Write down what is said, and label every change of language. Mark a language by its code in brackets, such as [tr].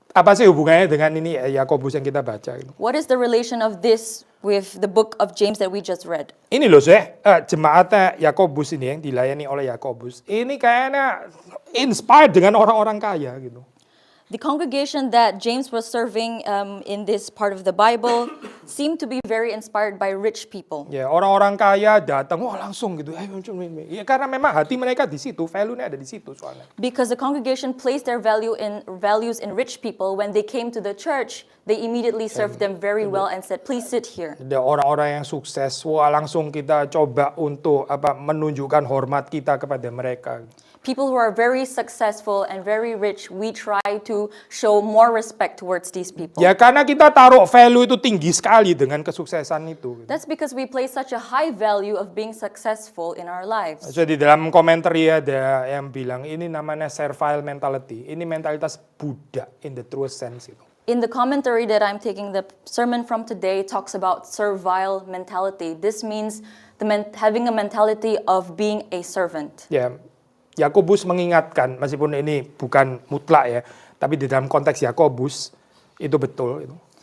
[id] Apa sih hubungannya dengan ini Yakobus yang kita baca? Gitu? [en] What is the relation of this with the book of James that we just read? [id] Ini loh jemaatnya Yakobus ini yang dilayani oleh Yakobus. Ini kayaknya inspired dengan orang-orang kaya gitu. [en] The congregation that James was serving in this part of the Bible seemed to be very inspired by rich people. [id] Ya, orang-orang kaya datang, wah langsung gitu. Ya, karena memang hati mereka di situ, value-nya ada di situ soalnya. [en] Because the congregation placed their values in rich people, when they came to the church, they immediately served them very well and said, please sit here. [id] Ada orang-orang yang sukses, wah langsung kita coba untuk menunjukkan hormat kita kepada mereka. [en] People who are very successful and very rich, we try to show more respect towards these people. [id] Ya karena kita taruh value itu tinggi sekali dengan kesuksesan itu. [en] That's because we place such a high value of being successful in our lives. [id] Jadi dalam komentar ada yang bilang ini namanya servile mentality. Ini mentalitas budak [en] in the truest sense [id] itu. [en] In the commentary that I'm taking the sermon from today talks about servile mentality. This means having a mentality of being a servant. [id] Ya, Yakobus mengingatkan, meskipun ini bukan mutlak ya, tapi di dalam konteks Yakobus itu betul. Itu.